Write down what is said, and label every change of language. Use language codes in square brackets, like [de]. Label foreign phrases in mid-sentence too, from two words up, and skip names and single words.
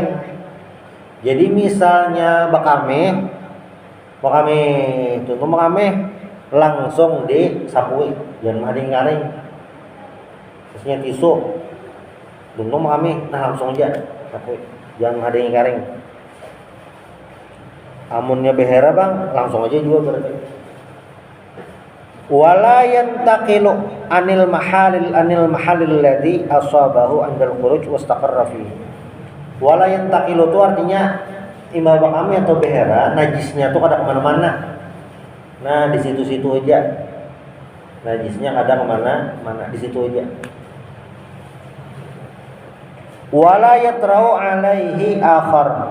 [bjn] Jadi misalnya bakame langsung disapui, jangan ada yang kering. Terusnya tisu, buntung bakame, nah langsung aja sapui, jangan ada yang kering. Amunnya behera bang, langsung aja juga berarti. [ar] ولا ينتقل عن المحل الذي أصابه عند الخروج واستقر فيه. ولا ينتقل [bjn] itu artinya imam bakami atau behera najisnya tuh kada kemana-mana. Nah, di situ-situ aja. Najisnya kada kemana-mana, di situ aja. [ar] ولا يطرأ عليه آخر.